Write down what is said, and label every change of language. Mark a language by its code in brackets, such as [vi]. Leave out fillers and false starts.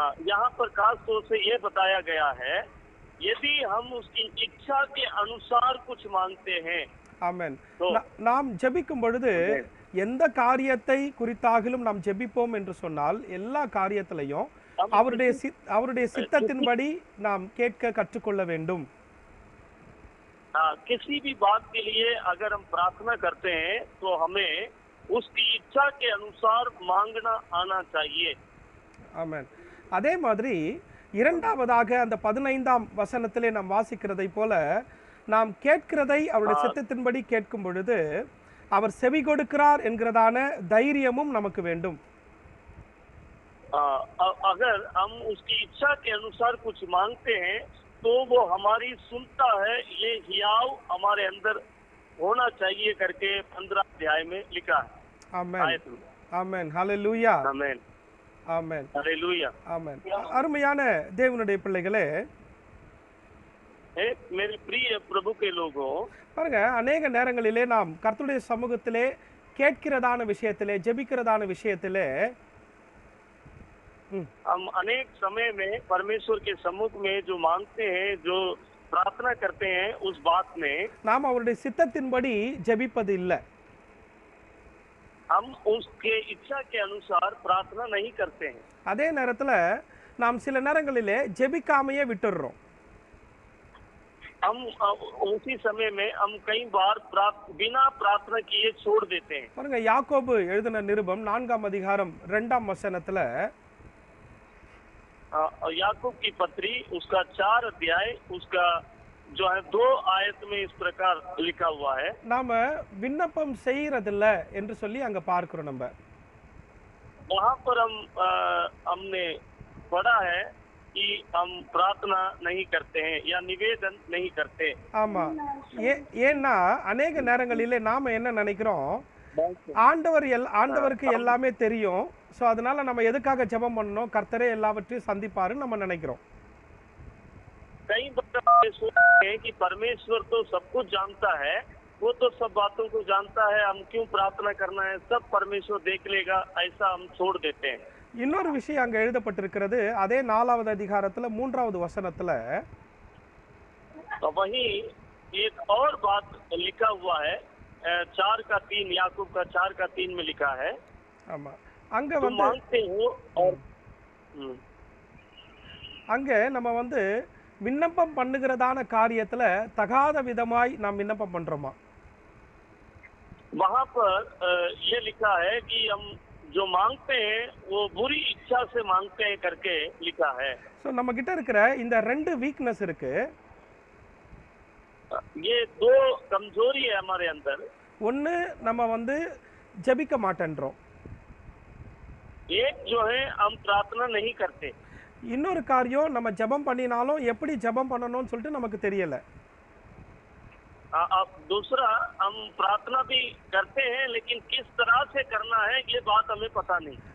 [hi] यहाँ पर खास तौर से ये बताया गया है, यदि हम उसकी इच्छा के अनुसार कुछ मांगते हैं. [ta] ஆமென். நாம் ஜெபிக்கும் பொழுது எந்த காரியத்தை குறித்தாகிலும் நாம் ஜெபிப்போம் என்று சொன்னால் எல்லா காரியத்திலையும் அவருடைய சித்தத்தின்படி நாம் கேட்க கற்றுக்கொள்ள வேண்டும். [hi] किसी भी बात के लिए अगर हम प्रार्थना करते हैं तो हमें उसकी इच्छा के अनुसार मांगना आना चाहिए. [ta] ஆமென். அதே மாதிரி இரண்டாவதாக அந்த 15ஆம் வசனத்திலே நாம் வாசிக்கிறதை போல நாம் கேட்கிறதை அவருடைய சித்தத்தின்படி கேட்கும் பொழுது அவர் செவி கொடுக்கிறார் என்கிறதான தைரியமும் நமக்கு வேண்டும். [hi] अगर हम उसकी इच्छा के अनुसार कुछ मांगते हैं तो वो हमारी सुनता है, ये हियाव हमारे अंदर होना चाहिए करके 15 अध्याय में लिखा है. [ta] ஆமென் ஆமென் ஹalleluya ஆமென் ஆமென் ஹalleluya ஆமென். அருமையான தேவனுடைய பிள்ளைகளே, [hi] मेरे प्रिय प्रभु के लोगों, [ta] பாருங்க, अनेक நேரங்களிலே நாம் கர்த்தருடைய சமூகத்திலே கேட்கிறதான விஷயத்திலே, ஜெபிக்கிறதான விஷயத்திலே [hi] हम अनेक समय में परमेश्वर के सम्मुख में जो मांगते हैं, जो प्रार्थना करते हैं, उस बात में [ta] நாம் அவருடைய சித்தத்தின்படி ஜெபிப்பது இல்லை. [hi] हम उसके इच्छा के अनुसार प्रार्थना नहीं करते हैं. [ta] அதே நேரத்துல நாம் சில நேரங்களிலே ஜெபிக்காமையே விட்டுடுறோம். [hi] हम उसी समय में हम कई बार बिना प्रार्थना किए छोड़ देते हैं. [ta] பாருங்க, யாக்கோபு எழுதின நிருபம் 4ஆம் அதிகாரம் 2ஆம் வசனத்துல [hi] याकूब की पत्री उसका 4 अध्याय उसका जो है 2 आयत में इस प्रकार लिखा हुआ है. [ta] நாம விண்ணப்பம் செய்யறதில்ல என்று சொல்லி அங்க பார்க்கிறோம். நம்ம [hi] वहां पर हमने पढ़ा है कि हम प्रार्थना नहीं करते हैं या निवेदन नहीं करते. [ta] ஆமா, ஏன்னா अनेक நேரங்களிலே நாம என்ன நினைக்கிறோம், ஆண்டவருக்கு எல்லாமே தெரியும், சோ அதனால நம்ம எதுக்காக ஜெபம் பண்ணணும், கர்த்தரே எல்லாவற்றையும் சந்திப்பாருன்னு நம்ம நினைக்கிறோம். [hi] कई बार सोचते हैं कि परमेश्वर तो सब कुछ जानता है, वो तो सब बातों को जानता है, हम क्यों प्रार्थना करना है, सब परमेश्वर देख लेगा, ऐसा हम छोड़ देते हैं. [ta] இன்னொரு விஷயம் அங்க எழுதப்பட்டிருக்கிறது, அதே 4வது அதிகாரத்துல 3வது வசனத்துல [hi] तो वही एक और बात लिखा हुआ है, 4 का 3, याकूब का 4 का 3 में लिखा है. [ta] ஆமா, அங்க வந்து [hi] मांगते हो और [ta] அங்க நம்ம வந்து விண்ணப்பம் பண்ணுகிறதான காரியத்துல தகாத விதமாய் நாம் விண்ணப்பம் பண்றோமா? [hi] वहां पर ये लिखा है कि हम जो मांगते हैं वो बुरी इच्छा से मांगते हैं करके लिखा है. [ta] சோ நம்ம கிட்ட இருக்கிற இந்த ரெண்டு வீக்னஸ் இருக்கு. [hi] ये 2 कमजोरी है हमारे अंदर. [ta] ஒன்னு, நம்ம வந்து ஜெபிக்க மாட்டேன்றோம். [hi] एक जो है हम प्रार्थना नहीं करते. [ta] இன்னொரு காரியம், நம்ம ஜெபம் பண்ணினாலும் எப்படி ஜெபம் பண்ணணும்னு சொல்லிட்டு நமக்கு தெரியல. [hi] अब दूसरा, हम प्रार्थना भी करते हैं लेकिन किस तरह से करना है ये बात हमें पता नहीं.